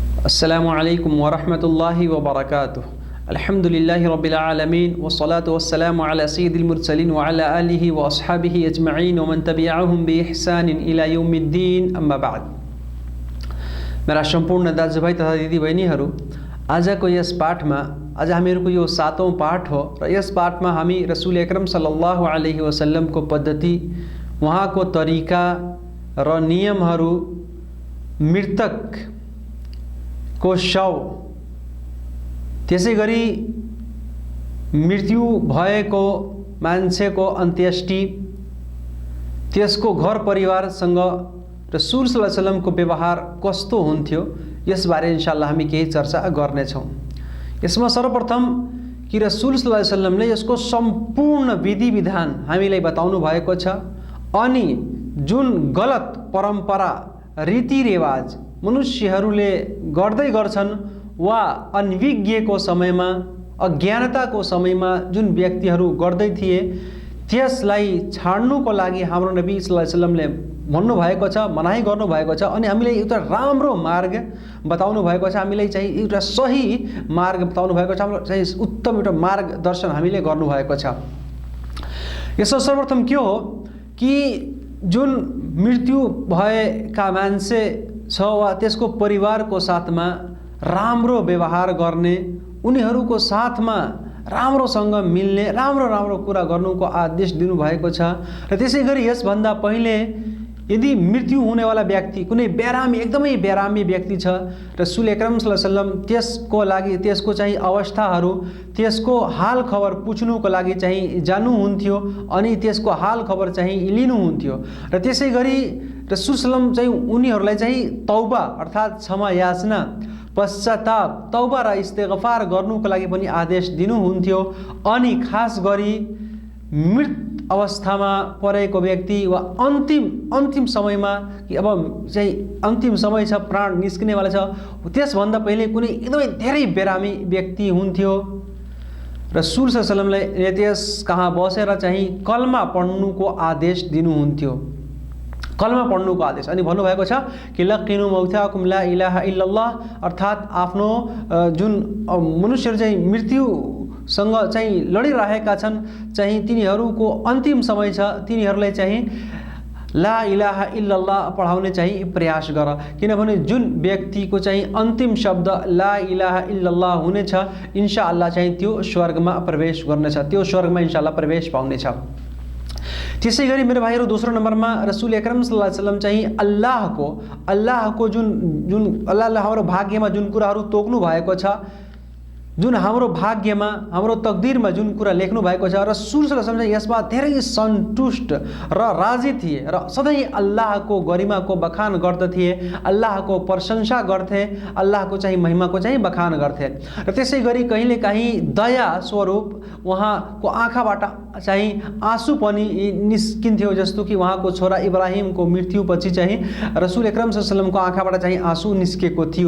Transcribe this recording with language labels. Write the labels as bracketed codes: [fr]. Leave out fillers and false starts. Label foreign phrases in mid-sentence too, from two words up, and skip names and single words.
[ar] السلام عليكم ورحمة الله وبركاته. الحمد لله رب العالمين والصلاة والسلام على سيد المرسلين وعلى آله وأصحابه أجمعين ومن تبعهم بإحسان إلى يوم الدين، أما بعد. [ne] मेरा सम्पूर्ण दाजुभाइ तथा दिदीबहिनीहरू, आजको यस पाठमा आज हामीहरूको यो 7औं पाठ हो र यस पाठमा हामी रसूल अकरम [ar] صلى الله عليه وسلم [ne] पद्धति, उहाँको तरिका र नियमहरू, मृतकको शव, त्यसै गरी मृत्यु भएको मान्छेको अन्त्येष्टि, त्यसको घर परिवारसँग रसूल [ar] صلى الله عليه وسلم [ne] व्यवहार कस्तो हुन्थ्यो, यसबारे इन्शाअल्लाह हामी केही चर्चा गर्नेछौँ। यसमा सर्वप्रथम कि रसूल [ar] صلى الله عليه وسلم [ne] यसको सम्पूर्ण विधि विधान हामीलाई बताउनु भएको छ अनि जुन गलत परम्परा रीतिरिवाज मनुष्यहरूले गर्दै गर्छन् वा अनभिज्ञको समयमा, अज्ञानताको समयमा जुन व्यक्तिहरू गर्दै थिए, त्यसलाई छाड्नुको लागि हाम्रो नबी [ar] صلى الله عليه وسلم [ne] भन्नुभएको छ, मनाही गर्नुभएको छ अनि हामीलाई एउटा राम्रो मार्ग बताउनु भएको छ, हामीलाई चाहिँ एउटा सही मार्ग बताउनु भएको छ, हाम्रो चाहिँ उत्तम एउटा मार्गदर्शन हामीले गर्नुभएको छ। यसो सर्वप्रथम के हो कि जुन मृत्यु भएका मान्छे छ वा त्यसको परिवारको साथमा राम्रो व्यवहार गर्ने, उनीहरूको साथमा राम्रोसँग मिल्ने, राम्रो कुरा गर्नुको आदेश दिनुभएको छ। र त्यसै गरी यसभन्दा पहिले यदि मृत्यु हुनेवाला व्यक्ति कुनै बेरामी, एकदमै बेरामी व्यक्ति छ, रसूल अकरम [ar] صلى الله عليه وسلم [ne] त्यसको लागि, त्यसको चाहिँ अवस्थाहरू, त्यसको हाल खबर पुछ्नुको लागि चाहिँ जानुहुन्थ्यो अनि त्यसको हाल खबर चाहिँ लिनुहुन्थ्यो। र त्यसै गरी रसूल सल्लम चाहिँ उनीहरूलाई चाहिँ तौबा अर्थात् क्षमा याचना, पश्चाताप, तौबा र इस्तिगफार गर्नुको लागि पनि आदेश दिनुहुन्थ्यो। अनि खास गरी मृत अवस्थामा परेको व्यक्ति वा अन्तिम समयमा कि अब चाहिँ अन्तिम समय छ, प्राण निस्किनेवाला छ, त्यसभन्दा पहिले कुनै एकदमै धेरै बेरामी व्यक्ति हुन्थ्यो, रसूल [ar] صلى الله عليه وسلم [ne] त्यस कहाँ बसेर चाहिँ कलमा पढ्नुको आदेश दिनुहुन्थ्यो, कलमा पढ्नुको आदेश। अनि भन्नुभएको छ कि [ar] لقنوا موتاكم لا إله إلا الله, [ne] अर्थात् आफ्नो जुन मनुष्यहरू चाहिँ मृत्युसँग चाहिँ लडिरहेका छन्, चाहिँ तिनीहरूको अन्तिम समय छ, तिनीहरूलाई चाहिँ [ar] لا إله إلا الله [ne] पढाउने चाहिँ प्रयास गर, किनभने जुन व्यक्तिको चाहिँ अन्तिम शब्द [ar] لا إله إلا الله [ne] हुनेछ, इन्शाअल्लाह चाहिँ त्यो स्वर्गमा प्रवेश गर्नेछ, त्यो स्वर्गमा इन्शाअल्लाह प्रवेश पाउनेछ। त्यसै गरी मेरो भाइहरू, दोस्रो नम्बरमा रसूल अकरम [ar] صلى الله عليه وسلم [ne] चाहिँ अल्लाहको जुन अल्लाहले हाम्रो भाग्यमा जुन कुराहरू तोक्नु भएको छ, जुन हाम्रो भाग्यमा, हाम्रो तकदिरमा जुन कुरा लेख्नु भएको छ, रसूल [ar] صلى الله عليه وسلم [ne] चाहिँ यसमा धेरै सन्तुष्ट र राजी थिए र सधैँ अल्लाहको गरिमाको बखान गर्दथे, अल्लाहको प्रशंसा गर्थे, अल्लाहको चाहिँ महिमाको चाहिँ बखान गर्थे। र त्यसै गरी कहिलेकाहीँ दया स्वरूप उहाँको आँखाबाट चाहिँ आँसु पनि निस्किन्थ्यो, जस्तो कि उहाँको छोरा इब्राहिमको मृत्युपछि चाहिँ रसूल अकरम [ar] صلى الله عليه وسلم [ne] आँखाबाट चाहिँ आँसु निस्केको थियो।